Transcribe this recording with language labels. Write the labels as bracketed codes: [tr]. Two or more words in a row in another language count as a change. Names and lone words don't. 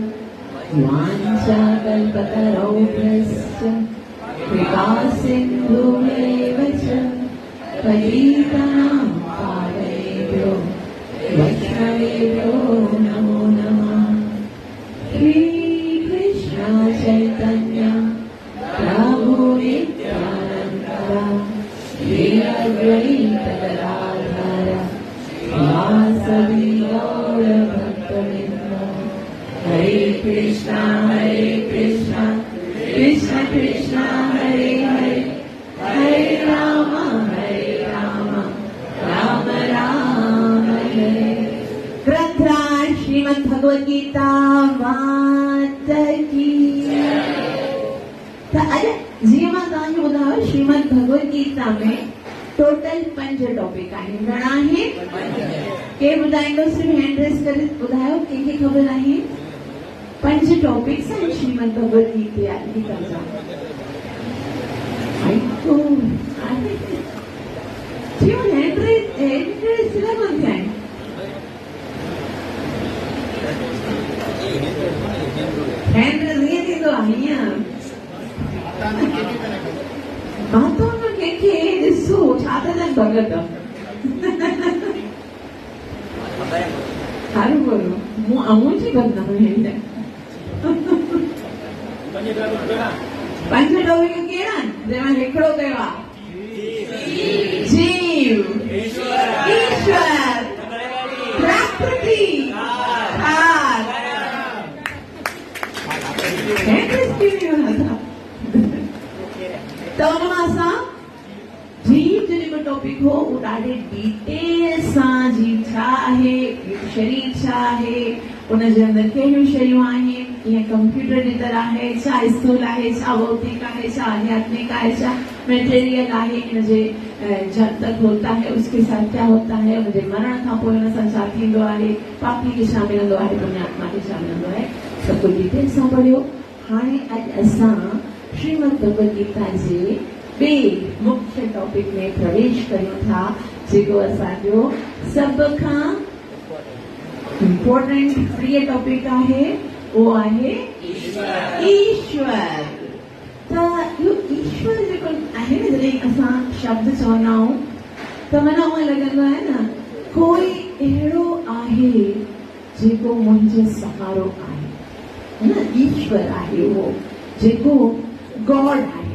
[sa] वाञ्छाकल्पतरुभ्यश्च कृपासिन्धुभ्येव च पतितानां पावनेभ्यो वैष्णवेभ्यो नमो नमः। श्रीकृष्ण चैतन्य प्रभु नित्यानन्द अद्वैतगदाधर वासवी गौर भक्तवृंद। हरे कृष्णा कृष्ण कृष्णा हरे हरे, हरे राम राम राम हरे। [hi] ग्रंथराज श्रीमद् भगवद गीता माता की। [sd] अरे जी मां तव्हांखे ॿुधायो, श्रीमद् भगवद गीता में टोटल 5 टॉपिक आहिनि। घणा आहिनि? केरु ॿुधाईंदो? सिर्फ़ [en] hand raise [sd] करे ॿुधायो कंहिंखे ख़बर आहे। 5 टॉपिक्स आहिनि श्रीमद् भगवद गीता जा। [en] hand raise [sd] सिर्फ़ कोन थिया आहिनि। [en] hand raise [sd] ईअं थींदो आहे, हीअं [hi] बातों में [sd] कंहिंखे ॾिसो छा था थियनि भॻत। सारूं करो, मूं जी बदनाम आहिनि। 5 टॉपिक कहिड़ा आहिनि? जंहिंमें हिकिड़ो कयो आहे जीव, ईश्वर, प्रकृति, तो असां जीव जो जेको टॉपिक हो उहो ॾाढे डिटेल सां जीव छा आहे, शरीर छा आहे, उनजे अंदरि कहिड़ियूं शयूं आहिनि, कीअं कंप्यूटर जी तरह आहे, छा स्थूल आहे, छा भौतिक आहे, छा आध्यात्मिक आहे, छा मेटेरियल आहे, इनजे [hi] जब तक होता है उसके साथ क्या होता है, [sd] उनजे मरण खां पोइ हुन सां छा थींदो आहे, पापी खे छा मिलंदो आहे, पुण्यात्मा खे छा मिलंदो आहे, सभु कुझु डिटेल सां पढ़ियो। हाणे अॼु असां श्रीमद् भगवद गीता जे ॿिए मुख्य टॉपिक में प्रवेश कयूं था, जेको असांजो सभ खां इम्पोर्टेंट प्रिय टॉपिक आहे, उहो आहे ईश्वर। त इहो ईश्वर जेको आहे न, जॾहिं असां शब्द चवंदा आहियूं त माना उअं लॻंदो आहे न कोई अहिड़ो आहे जेको मुंहिंजो सहारो आहे, न ईश्वर आहे उहो जेको गॉड आहे।